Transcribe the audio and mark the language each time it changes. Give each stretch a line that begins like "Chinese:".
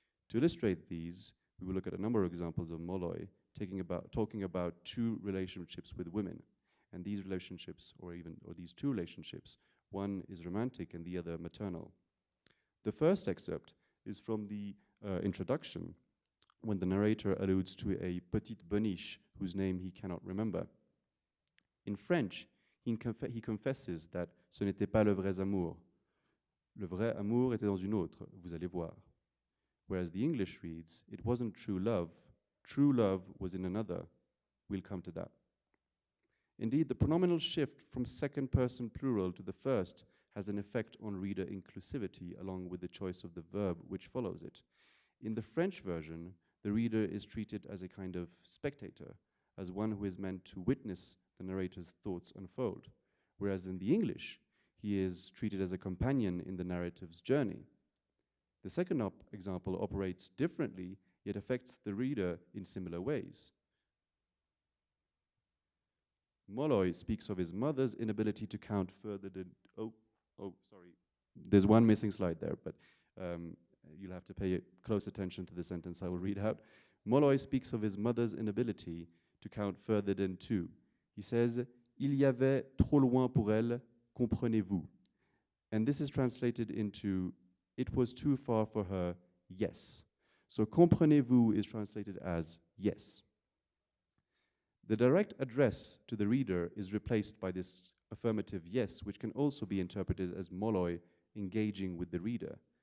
English: To illustrate these, we will look at a number of examples of Molloy talking about two relationships with women. And these relationships, or these two relationships, one is romantic and the other maternal. The first excerpt is from the introduction, when the narrator alludes to a
French: petite boniche
English: whose name he cannot remember. In French, he confesses that
French: ce n'était pas le vrai amour. Le vrai amour était dans une autre, vous allez voir.
English: Whereas the English reads, it wasn't true love was in another, we'll come to that. Indeed, the pronominal shift from second person plural to the first has an effect on reader inclusivity along with the choice of the verb which follows it. In the French version, the reader is treated as a kind of spectator, as one who is meant to witness the narrator's thoughts unfold, whereas in the English, he is treated as a companion in the narrative's journey. The second example operates differently, yet affects the reader in similar ways. Molloy speaks of his mother's inability to count further than, sorry, there's one missing slide there, but you'll have to pay close attention to the sentence I will read out. Molloy speaks of his mother's inability to count further than 2. He says,
French: il y avait trop loin pour elle, comprenez-vous?
English: And this is translated into, it was too far for her, yes. So comprenez-vous is translated as yes. The direct address to the reader is replaced by this affirmative yes, which can also be interpreted as Molloy engaging with the reader.